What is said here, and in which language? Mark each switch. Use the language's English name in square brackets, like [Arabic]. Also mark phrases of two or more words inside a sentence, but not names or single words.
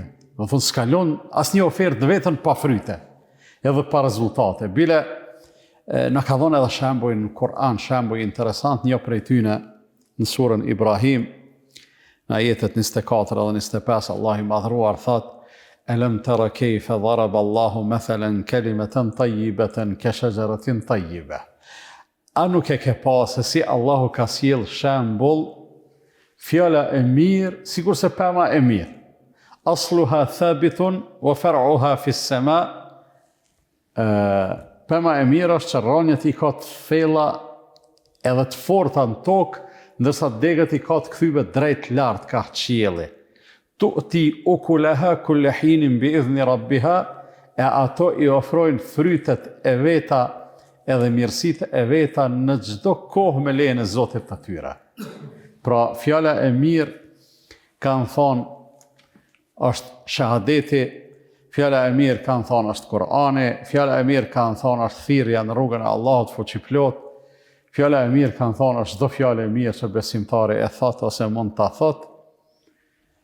[Albanian] Do thonë s'kalon asnjë ofertë vetën pa fryte, edhe pa rezultate. Bile na ka dhënë edhe shembuj në Kur'an, shembuj interesant, një prej tyne në surën Ibrahim, në ajetet 24 dhe 25, Allah i madhruar thotë: [Arabic] ألم تر كيف ضرب الله مثلا كلمة طيبة كشجرة طيبة. [Albanian] A nuk e ke pa se si Allahu ka sjell shembull fjala e mirë, sikur se pema e mirë. [Arabic] أصلها ثابت وفرعها في السماء. [Albanian] Pema e mirë është që rrënjët i ka të thella edhe të forta në tokë, ndërsa degët i ka të kthyve drejt lart ka qielli. [Arabic] تؤتي أكلها كل حين بإذن ربها, [Albanian] e ato i ofrojnë frytet e veta edhe mirësitë e veta në çdo kohë me lejen e Zotit të tyre. Pra fjala e mirë kanë thonë është shahadeti, fjala e mirë kanë thonë është Kur'ani, fjala e mirë kanë thonë është thirrja në rrugën e Allahut fuqiplot, fjala e mirë kanë thonë është çdo fjalë e mirë që besimtari e thot ose mund ta thot.